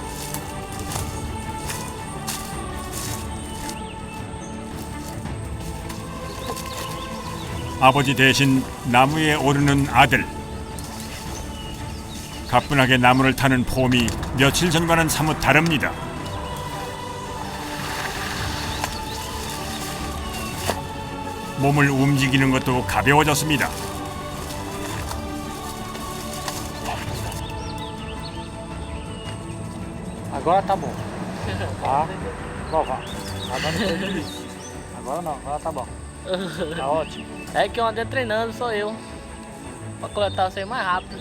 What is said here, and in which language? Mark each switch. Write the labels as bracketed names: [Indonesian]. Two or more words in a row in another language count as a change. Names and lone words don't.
[Korean] 아버지 대신 나무에 오르는 아들. 가뿐하게 나무를 타는 폼이 며칠 전과는 사뭇 다릅니다. 몸을 움직이는 것도 가벼워졌습니다. [Portuguese] Agora tá bom. Tá? Bom, vá. Agora não foi difícil. Agora não, agora tá bom. Tá ótimo. É que eu andei treinando, sou eu. Pra coletar você mais rápido.